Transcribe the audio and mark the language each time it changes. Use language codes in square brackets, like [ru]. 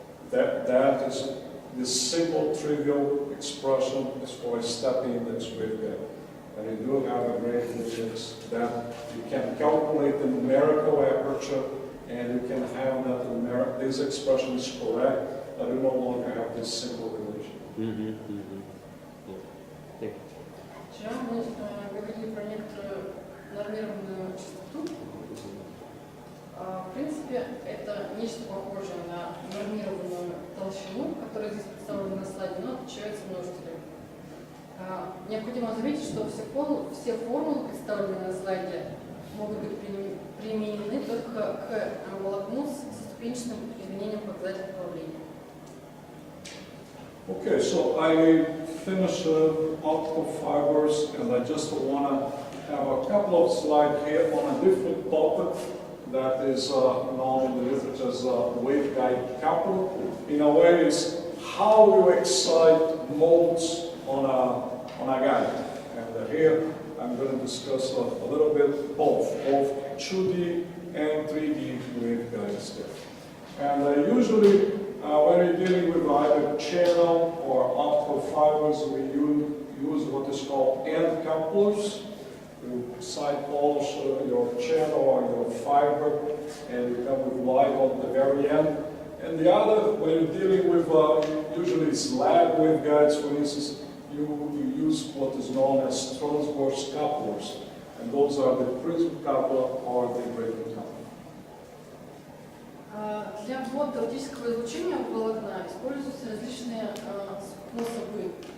[en] That is this simple trivial expression is for a step index waveguide. And you do have a great index that you can calculate the numerical aperture, and you can have that this expression is correct, but you no longer have this simple relation. Thank you. [ru] Вчера мы говорили про некоторую нормированную частоту. В принципе, это нечто похожее на нормированную толщину, которая здесь представлена на слайде, но отличается множителем. Необходимо заметить, что все формулы, представленные на слайде, могут быть применены только к волокну со ступенчатым изменением показателя направления. [en] Okay, so I finished optical fibers, and I just want to have a couple of slides here on a different topic that is known in the literature as waveguide coupling. In a way, it's how you excite modes on a guide. And here I'm going to discuss a little bit both 2D and 3D waveguides there. And usually, when you're dealing with either channel or optical fibers, we use what is called end couplers. You side polish your channel or your fiber, and you come with light on the very end. And the other, when you're dealing with usually slab waveguides, for instance, you use what is known as transverse couplers, and those are the prism coupler or the braiding coupler. [ru] Для ввода оптического излучения в волокна используются различные способы.